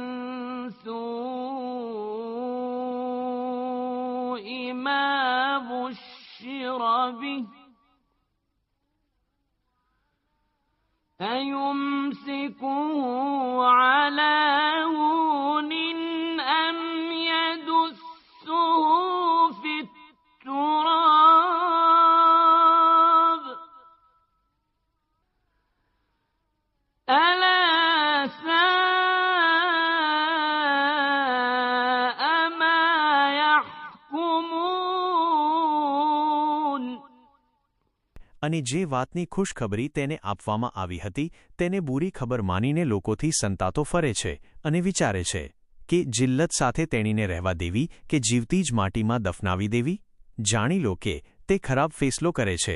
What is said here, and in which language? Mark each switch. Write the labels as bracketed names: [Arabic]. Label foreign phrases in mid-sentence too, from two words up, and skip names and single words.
[Arabic] سوء ما بشر به أيمسكه على هون أم يدسه في التراب ألا ساء ما يحكمون. [Gujarati] અને જે વાતની ખુશખબરી તેને આપવામાં આવી હતી તેને બુરી ખબર માનીને લોકોથી સંતાતો ફરે છે અને વિચારે છે કે જિલ્લત સાથે તેણીને રહેવા દેવી કે જીવતી જ માટીમાં દફનાવી દેવી. જાણી લો કે તે ખરાબ ફેસલો કરે છે.